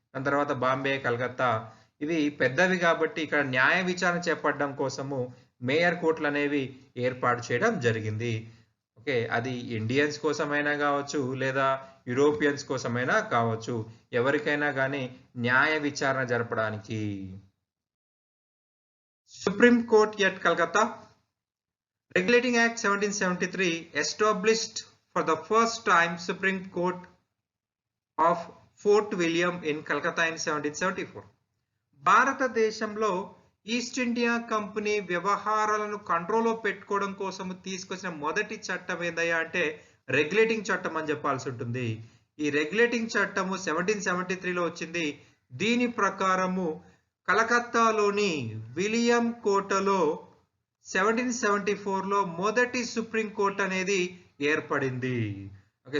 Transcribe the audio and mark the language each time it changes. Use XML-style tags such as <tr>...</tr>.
<te>దాని తర్వాత బాంబే, కలకత్తా. ఇవి పెద్దవి కాబట్టి ఇక్కడ న్యాయ విచారణ చేపట్టడం కోసము మేయర్ కోర్టులు అనేవి ఏర్పాటు చేయడం జరిగింది. ఓకే. అది ఇండియన్స్ కోసమైనా కావచ్చు, లేదా యూరోపియన్స్ కోసమైనా కావచ్చు. ఎవరికైనా కానీ న్యాయ విచారణ జరపడానికి.</te> <en>Supreme Court at Calcutta. Regulating Act 1773 established for the first time Supreme Court of Fort William in Calcutta in 1774.</en> <te>భారతదేశంలో ఈస్ట్ ఇండియా కంపెనీ వ్యవహారాలను కంట్రోల్లో పెట్టుకోవడం కోసం తీసుకొచ్చిన మొదటి చట్టం ఏందయ్యా అంటే రెగ్యులేటింగ్ చట్టం అని చెప్పాల్సి ఉంటుంది. ఈ రెగ్యులేటింగ్ చట్టము 1773లో వచ్చింది. దీని ప్రకారము కలకత్తాలోని విలియం కోటలో 1774లో మొదటి సుప్రీం కోర్ట్ అనేది ఏర్పడింది. ఓకే.</te>